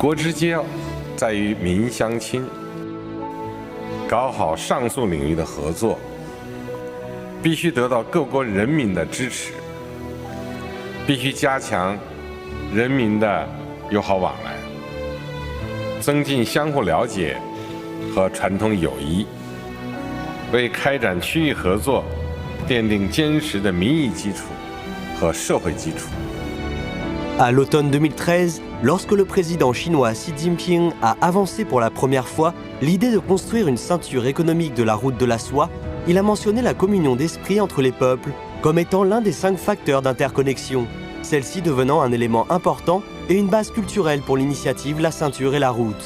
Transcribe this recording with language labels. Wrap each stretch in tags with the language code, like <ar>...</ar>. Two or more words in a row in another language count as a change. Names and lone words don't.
<zh>国之交在于民相亲，搞好上述领域的合作，必须得到各国人民的支持，必须加强人民的友好往来，增进相互了解和传统友谊，为开展区域合作奠定坚实的民意基础和社会基础。”</zh> <fr>À l'automne 2013, lorsque le président chinois Xi Jinping a avancé pour la première fois l'idée de construire une ceinture économique de la route de la soie, il a mentionné la communion d'esprit entre les peuples comme étant l'un des 5 facteurs d'interconnexion, celle-ci devenant un élément important et une base culturelle pour l'initiative La Ceinture et la Route.</fr>